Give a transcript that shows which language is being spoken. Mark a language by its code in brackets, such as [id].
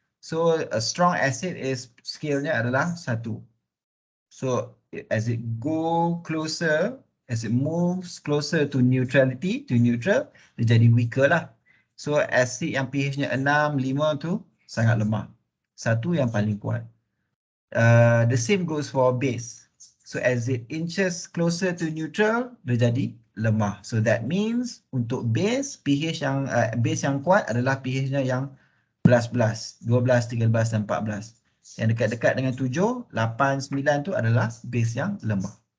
[en] So a strong acid is scale-nya adalah 1. So as it go closer, as it moves closer to neutrality, to neutral, [ms] dia jadi [en] weaker lah. [ms] So acid yang pH-nya 6, 5 tu sangat lemah. [en] 1 [ms] yang paling kuat. [en] The same goes for base. So as it inches closer to neutral, [ms] dia jadi lemah. So that means untuk base, pH yang base yang kuat adalah pH-nya yang 11, 12, 13 dan 14. Yang dekat-dekat dengan 7, 8, 9 tu adalah base yang lemah.